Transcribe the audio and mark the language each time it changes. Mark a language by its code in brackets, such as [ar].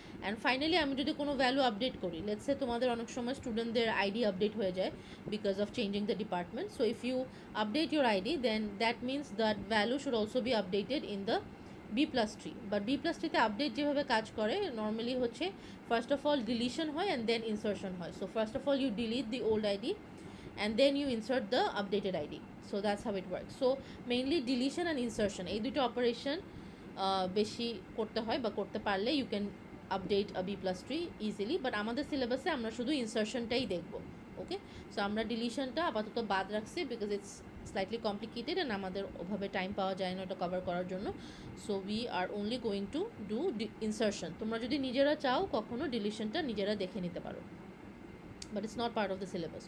[bn] And finally আমি যদি কোনো ভ্যালু আপডেট করি, লেটস সে তোমাদের অনেক সময় স্টুডেন্টদের আইডি আপডেট হয়ে যায় [en] Because of changing the department. So if you update your ID, then that means that value should also be updated in the B+3। [bn] But B+3তে update যেভাবে কাজ করে নর্মালি হচ্ছে ফার্স্ট অফ অল ডিলিশন হয় and then insertion হয়। [en] So first of all you delete the old ID and then you insert the updated ID. So that's how it works. So mainly deletion and insertion [bn] এই দুটো operation বেশি করতে হয় বা করতে পারলে [en] you can update B+3 easily, [bn] but আমাদের সিলেবাসে আমরা শুধু ইনসারশনটাই দেখব। ওকে, সো আমরা ডিলিশনটা আপাতত বাদ রাখছি [en] because it's slightly complicated [bn] and আমাদের ওভাবে টাইম পাওয়া যায় না ওটা কভার করার জন্য। [en] So we are only going to do insertion. [bn] তোমরা যদি নিজেরা চাও কখনো ডিলিশনটা নিজেরা দেখে নিতে পারো, [en] But it's not part of the syllabus.